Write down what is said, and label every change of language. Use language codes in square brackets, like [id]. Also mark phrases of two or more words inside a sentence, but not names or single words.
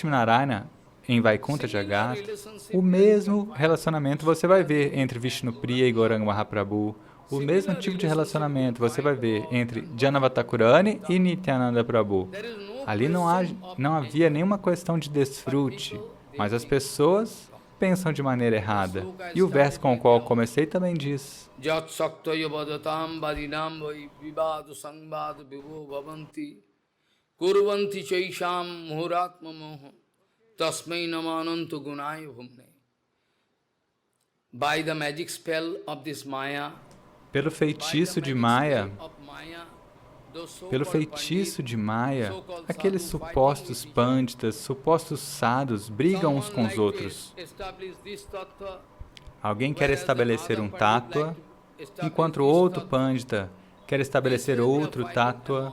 [pt] Lakshmi Narayana em [sa] Vaikuntha Jagat, [pt] o mesmo relacionamento você vai ver entre Vishnupriya e Gauranga Mahaprabhu. O mesmo tipo de relacionamento você vai ver entre Janava Thakurani e Nityananda Prabhu. Ali não havia nenhuma questão de desfrute, mas as pessoas pensam de maneira errada. E o verso com o qual eu comecei também diz: [sa] Jat saktaya vadatam vadinam vai vivadu sangbad vivo bhavanti kurvanti chaisham muhuratma moho tasmai namanantu gunaya bhumne. [en] By the magic spell of this Maya, [pt] pelo feitiço de Maya, aqueles supostos pânditas, supostos sadhus brigam uns com os outros. Alguém quer estabelecer um tattva, enquanto outro pândita quer estabelecer outro tattva.